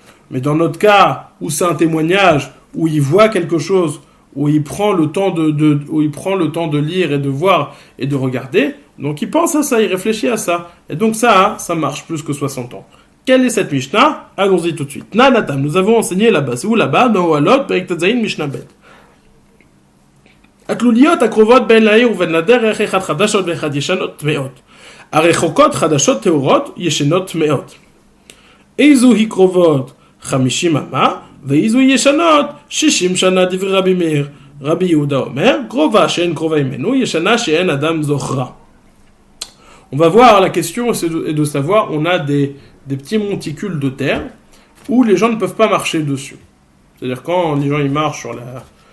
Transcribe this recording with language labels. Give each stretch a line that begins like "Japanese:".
French: Mais dans notre cas, où c'est un témoignage, où il voit quelque chose, où il prend le temps de lire et de voir et de regarder, donc il pense à ça, il réfléchit à ça. Et donc ça marche plus que 60 ans. Quelle est cette Mishnah? Allons-y tout de suite. Nanatam, nous avons enseigné là-bas. C'est où là-bas? Dans Ohalot, Perek Tzayin, Mishnah Bet.
Hebrew: התלוליות הקרובות בין לעיר ובין לדרך, אחד חדשות ואחד ישנות טמאות. הרחוקות חדשות טהורות, ישנות טמאות. איזו היא קרובות 50 אמה, ואיזו היא ישנות 60 שנה דברי רבי מאיר. רבי יהודה אומר, קרובה שאין קרובה ממנו, ישנה שאין אדם זוכרה.
French: On va voir, la question est de savoir, on a des petits monticules de terre où les gens ne peuvent pas marcher dessus. C'est-à-dire quand les gens ils marchent sur la...